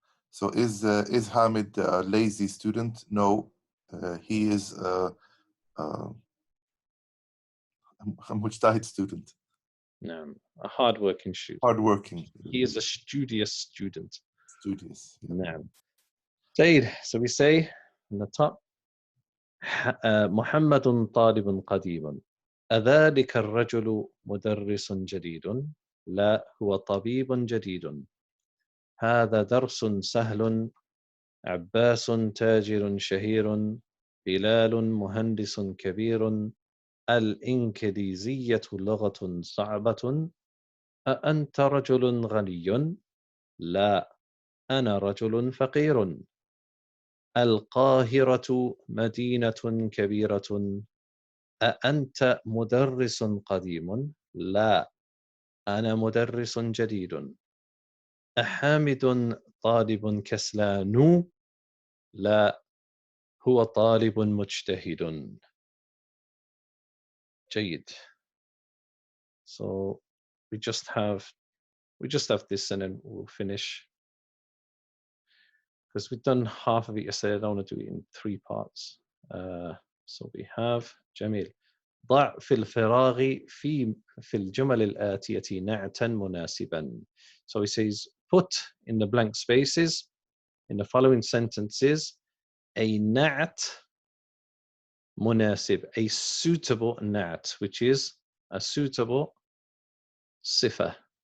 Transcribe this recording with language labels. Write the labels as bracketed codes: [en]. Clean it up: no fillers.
[en] So is Hamid a lazy student? No, he is a مجتهد student. [ar] نعم [en] a hardworking student. Hardworking. He is a studious student. Studious. Yeah. [ar] نعم. جيد. [en] So we say in the top [ar] محمد طالب قديم. أذلك الرجل مدرس جديد؟ لا هو طبيب جديد. هذا درس سهل. عباس تاجر شهير. بلال مهندس كبير. الإنكليزية لغة صعبة. أأنت رجل غني؟ لا أنا رجل فقير. القاهرة مدينة كبيرة. أأنت مدرس قديم؟ لا أنا مدرس جديد. أحامد طالب كسلان؟ لا هو طالب مجتهد. جيد. [en] So we just have this and then we'll finish because we've done half of it yesterday. I don't want to do it in 3 parts. So we have جميل. [ar] ضع في الفراغ في الجمل الآتية نعتا مناسبا. [en] So he says put in the blank spaces in the following sentences a نعت مناسب, a suitable نعت, which is a suitable صفة.